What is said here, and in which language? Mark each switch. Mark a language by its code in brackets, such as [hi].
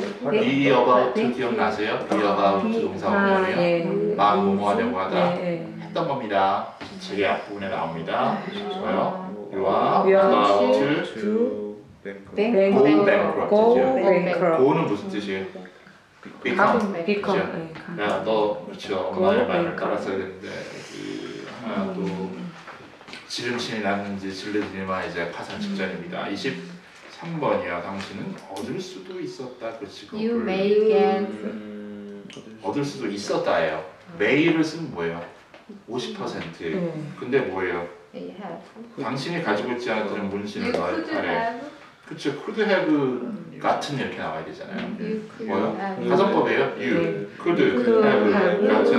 [ko] be about 기억나세요? be about 동사 원형이요. 막 뭐뭐 하려고 하다 했던 겁니다. 책의 앞부분에 나옵니다. 좋아요. [en] You are about to go bankrupt죠. [ko] go는 무슨 뜻이에요? become. 그렇죠? 야, 너 그렇죠. 엄마의 말을 따랐어야 되는데 하나 또 지름신이 났는지 질르지만 이제 파산 직전입니다. 23번이야. 당신은 얻을 수도 있었다. 그 직업을 [en] you may get [ko] 얻을 수도 있었다예요. may를 쓰면 뭐예요? 50%. 근데 뭐예요? [en] may have [ko] 당신이 가지고 있지 않았던 문신을 [en] you [ko] 너의 [en] could [ko] 팔에. [en] have [ko] 그렇죠. could have 같은 이렇게 나와야 되잖아요. [en] you could [ko] 뭐요? [en] have [ko] 가정법이에요. [en] you could have 같은